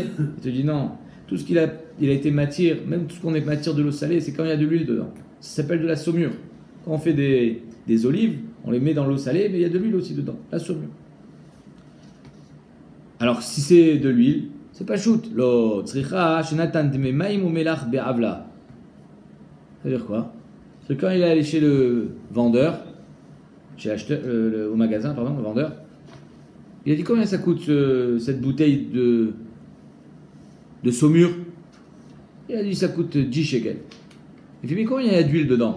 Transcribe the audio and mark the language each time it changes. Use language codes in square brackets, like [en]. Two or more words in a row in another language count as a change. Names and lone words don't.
[fr] Il te dit non. Tout ce qu'il a été matière, même tout ce qu'on est matière de l'eau salée, c'est quand il y a de l'huile dedans. Ça s'appelle de la saumure. Quand on fait des olives, on les met dans l'eau salée, mais il y a de l'huile aussi dedans. La saumure. Alors, si c'est de l'huile, c'est pas shoot. [he] לא צריכא שנתן דמי מים ומלח באבלה. [fr] Ça veut dire quoi? C'est quand il est allé chez le vendeur, au magasin, pardon, le vendeur, il a dit combien ça coûte cette bouteille de saumure? Il a dit ça coûte 10 shekels. Il dit mais combien il y a d'huile dedans?